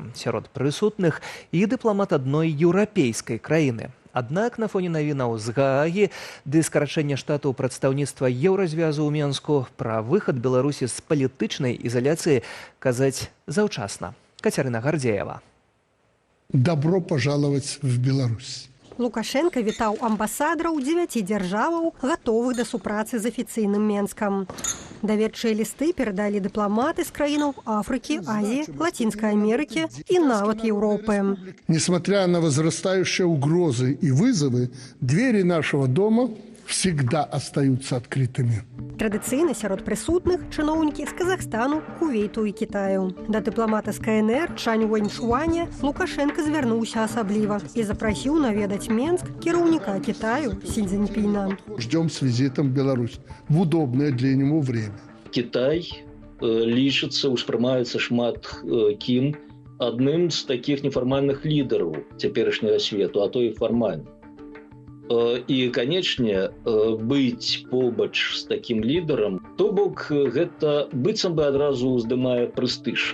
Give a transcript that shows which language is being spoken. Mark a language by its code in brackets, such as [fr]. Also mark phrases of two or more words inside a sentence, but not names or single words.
[be] Сярод прысутных і дыпламат адной еўрапейскай краіны. Аднак на фоне навінаў з Гаагі ды скарачэння штату прадстаўніцтва Еўразвязу ў Менску пра выхад Беларусі з палітычнай ізаляцыі казаць заўчасна. Кацярына Гардзеева. [ru] Добро пожаловать в Беларусь. [be] Лукашенко вітаў амбасадараў 9 дзяржаваў, гатовых да супрацы з афіцыйным Менскам. Даведчыя лісты перадалі дыпламаты з краінаў Афрыкі, Азіі, [ru] Латинской Америки и нават Европы. Несмотря на возрастающие угрозы и вызовы, двери нашего дома всегда остаются открытыми. [be] Традыцыйна сярод прысутных чыноўнікі з Казахстану, Кувейту і Китаю. Да дыпламата з КНР Чань Уэньшуаня Лукашенко звярнуўся асабліва і запрасіў наведаць Менск кіраўніка Китаю Си Цзиньпина. [ru] Ждем с визитом в Беларусь в удобное для него время. [be] Китай лічыцца, успрымаецца шмат кім адным з такіх нефармальных лідараў цяперашняга свету, а то і фармальна. І, канечне, быць побач з такім лідарам, то бок гэта быццам бы адразу здымае прэстыж.